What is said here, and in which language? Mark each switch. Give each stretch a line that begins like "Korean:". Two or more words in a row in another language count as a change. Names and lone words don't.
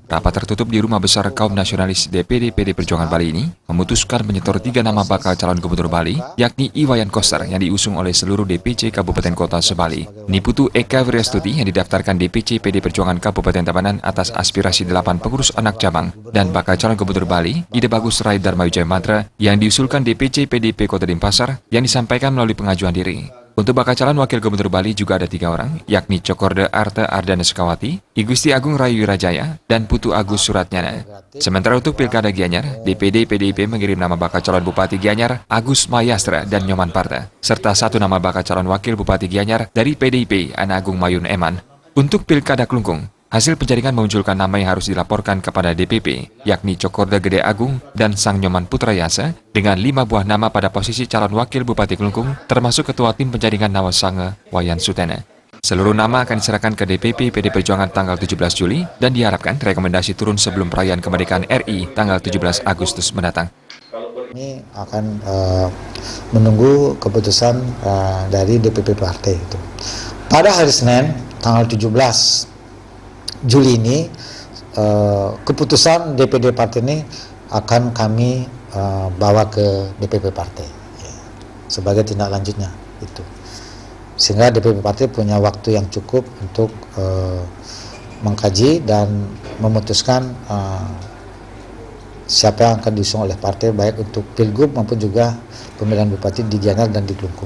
Indonesian: Rapat tertutup di Rumah Besar Kaum Nasionalis DPD PDI Perjuangan Bali ini memutuskan menyetor 3 nama bakal calon gubernur Bali, yakni Iwayan Koster yang diusung oleh seluruh DPC Kabupaten Kota se-Bali, Niputu Eka Wiryastuti yang didaftarkan DPC PDI Perjuangan Kabupaten Tabanan atas aspirasi 8 pengurus anak cabang, dan bakal calon gubernur Bali, Ide Bagus Rai Darmawijaya Madra yang diusulkan DPC PDIP Kota Denpasar yang disampaikan melalui pengajuan diri. Untuk bakal calon wakil gubernur Bali juga ada 3 orang, yakni Cokorde Arta Ardana Sekawati, Igusti Agung Rayu Wirajaya, dan Putu Agus Suratnyana. Sementara untuk Pilkada Gianyar, DPD PDIP mengirim nama bakal calon Bupati Gianyar, Agus Mayastra dan Nyoman Parta, serta 1 nama bakal calon wakil Bupati Gianyar dari PDIP, Ana Agung Mayun Eman. Untuk Pilkada Klungkung, hasil penjaringan memunculkan nama yang harus dilaporkan kepada DPP, yakni Cokorde Gede Agung dan Sang Nyoman Putrayasa, dengan 5 buah nama pada posisi calon wakil Bupati Klungkung, termasuk Ketua Tim Penjaringan Nawasanga, Wayan Sutena. Seluruh nama akan diserahkan ke DPP PDI Perjuangan tanggal 17 Juli dan diharapkan rekomendasi turun sebelum perayaan kemerdekaan RI tanggal 17 Agustus mendatang. Ini akan menunggu keputusan dari DPP partai itu. Pada hari Senin, tanggal 17 Juli ini, keputusan DPD partai ini akan kami bawa ke DPP partai sebagai tindak lanjutnya itu, sehingga DPP partai punya waktu yang cukup untuk mengkaji dan memutuskan siapa yang akan diusung oleh partai, baik untuk Pilgub maupun juga pemilihan bupati di Gianyar dan di Klungkung.